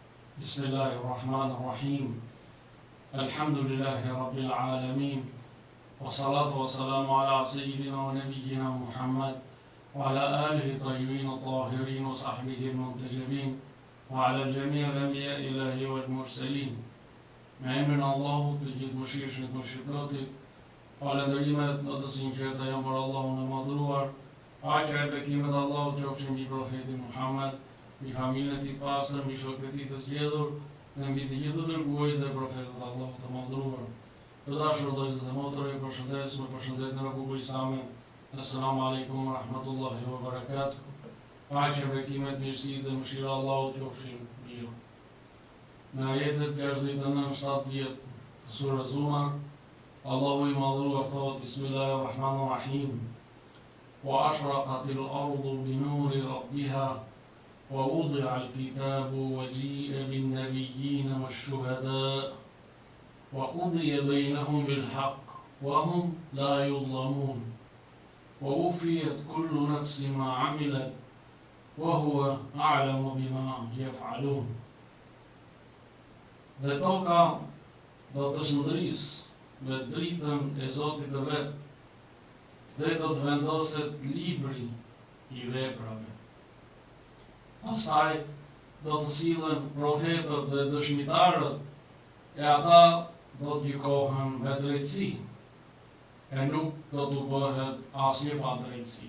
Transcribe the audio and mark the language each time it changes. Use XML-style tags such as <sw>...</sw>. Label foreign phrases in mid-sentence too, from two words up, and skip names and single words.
<ar>بسم الله الرحمن الرحيم الحمد لله رب العالمين والصلاة والسلام على سيدنا ونبينا محمد وعلى آله الطيبين الطاهرين وصحبه المنتجبين وعلى الجميع الأنبياء الله والمرسلين</ar> <sq>me emrin Allahut të gjithë mëshirshëm të mëshirshëtit, falënderimet dhe të sinqerta janë për Allahun e madhruar, paqja e bekimet e Allahut qofshin mbi profetin Muhammed, mbi familjen e tij pastër, mbi shokët e tij të zgjedhur, dhe mbi të gjithë dërguarit dhe profetët e Allahut të madhruar. Të dashur vëllezër dhe motra, ju përshëndes me përshëndetjen e Republikës Islame.</sq> <ar>السلام عليكم ورحمة الله وبركاته.</ar> <sq>Paqja, bekimet, mirësia dhe mëshira e Allahut qofshin mbi ju. Në ajetet 69-70 të surës Zumar, Allahu i madhruar thot: Bismillahirrahmanirrahim.</sq> <ar>وأشرقت الأرض بنور ربها ووضع الكتاب وجيء بالنبيين والشهداء وقضي بينهم بالحق وهم لا يظلمون ووفيت كل نفس ما عملت وهو أعلم بما يفعلون.</ar> <sq>Dhe toka do të shndrisë me dritën e Zotit të vet, dhe do të vendoset libri i veprave. Pastaj do të sillen profetët dhe dëshmitarët, e ata do të gjykohen me drejtësi, e nuk do të bëhet asnjë pa drejtësi.</sq>